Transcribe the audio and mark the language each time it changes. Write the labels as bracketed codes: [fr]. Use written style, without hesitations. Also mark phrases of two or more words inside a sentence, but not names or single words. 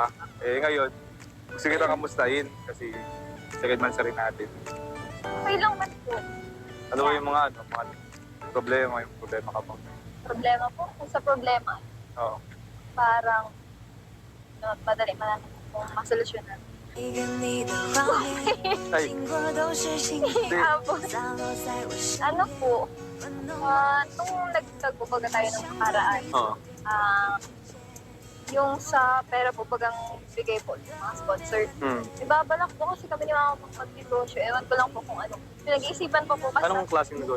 [tl] Eh, ngayon, gusto kita kamustahin kasi [en] second monthsary [tl] natin. okay lang man po. Ano ba yung mga problema ka pa? Problema po. Kung sa problema, Oo. parang madali man kung masolusyonan. [zh] 一个你的画面， Ay, 经过都是幸运， [tl] Apo. [zh] 洒落在我身 [tl] Ano po, nung nagtagpo baga tayo ng nakaraan, oo. yung sa pera po bagang bigay po ng mga sponsor. Ibabalak po kasi kami ni mama mag-negosyo. Ewan ko lang po kung ano. Pinag-iisipan po po kasi Anong klaseng negosyo?